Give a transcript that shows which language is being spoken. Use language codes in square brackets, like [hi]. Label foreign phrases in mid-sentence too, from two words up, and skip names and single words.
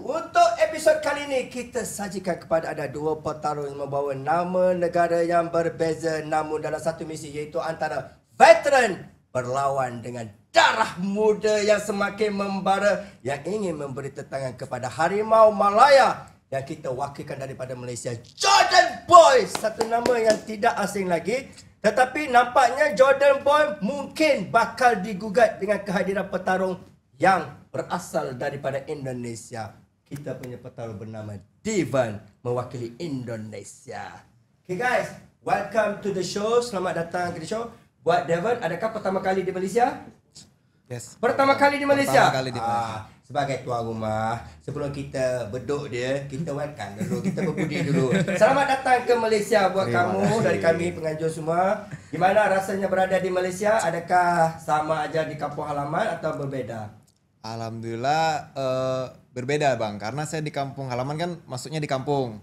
[ms] Untuk episod kali ini kita sajikan kepada anda dua petarung yang membawa nama negara yang berbeza namun dalam satu misi, iaitu antara veteran berlawan dengan darah muda yang semakin membara yang ingin memberi tentangan kepada Harimau Malaya yang kita wakilkan daripada Malaysia, Jordan Boy. Satu nama yang tidak asing lagi, tetapi nampaknya Jordan Boy mungkin bakal digugat dengan kehadiran petarung yang berasal daripada Indonesia. Kita punya petarung bernama Devan mewakili Indonesia. [en] Okay guys, welcome to the show. [ms] Selamat datang ke [en] the show. [ms] Buat Devan, adakah pertama kali di Malaysia? [en] Yes. [ms] Pertama kali di Malaysia? Pertama kali di Malaysia. Sebagai tuan rumah, sebelum kita beduk dia, kita welcome dulu, kita berbudi dulu. Selamat datang ke Malaysia buat kamu, dari kami penganjur semua. Gimana rasanya berada di Malaysia? Adakah sama aja di kampung halaman atau berbeza? [id] Alhamdulillah berbeda bang, karena saya di kampung halaman kan, maksudnya di kampung.